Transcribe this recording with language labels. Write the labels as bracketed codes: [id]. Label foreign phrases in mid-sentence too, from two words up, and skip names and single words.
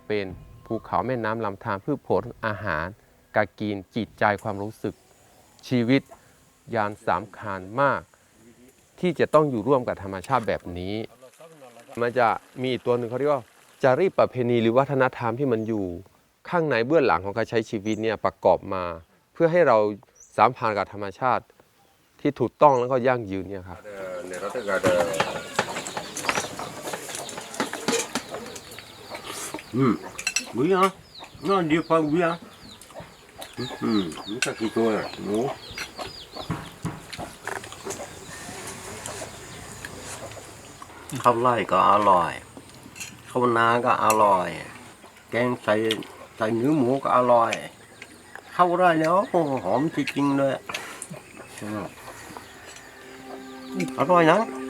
[th] เป็นภูเขาแม่น้ำลำธารพืชผลอาหารการกินจิตใจความรู้สึกชีวิตยานสำคัญมากที่จะต้องอยู่ร่วมกับธรรมชาติแบบนี้มันจะมีตัวหนึ่งเขาเรียกว่าจารีตประเพณีหรือวัฒนธรรมที่มันอยู่ข้างในเบื้องหลังของการใช้ชีวิตเนี่ยประกอบมาเพื่อให้เราสัมพันธ์กับธรรมชาติที่ถูกต้องแล้วก็ยั่งยืนเนี่ยครับ [fr] Oui, hein? Non, dis pas oui, hein? Ça qui toi, non? [th] ข้าวไร่ก็อร่อยข้าวนาก็อร่อยแกงใส่เนื้อหมูก็อร่อยข้าวไร่แล้วหอมจริงๆเลยอร่อยนะ